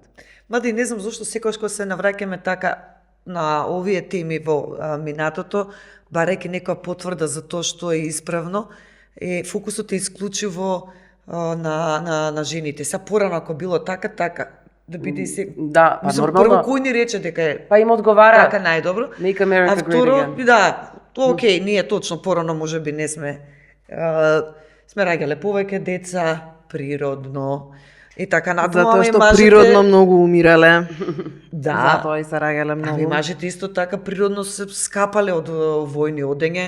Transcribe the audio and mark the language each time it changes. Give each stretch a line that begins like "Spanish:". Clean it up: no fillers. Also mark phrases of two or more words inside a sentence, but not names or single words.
Macedonian: Мади, не знам зошто секогаш кога се навраќаме така на овие теми во минатото, барајќи некоја потврда за тоа што е исправно, фокусот е исклучиво на жените. Са порано ако било така, да биде се... Да, па нормално. Прво кој ни рече дека е па им одговара така најдобро.
English: Make America
Macedonian: а второ,
English: great again.
Macedonian: Да, окей, ние точно порано можеби не сме раѓале повеќе деца природно. И така натаму, затоа што природно многу умирале. Да. Затоа и се раѓале многу. Ами мажите исто така природно се скапале од војни одење.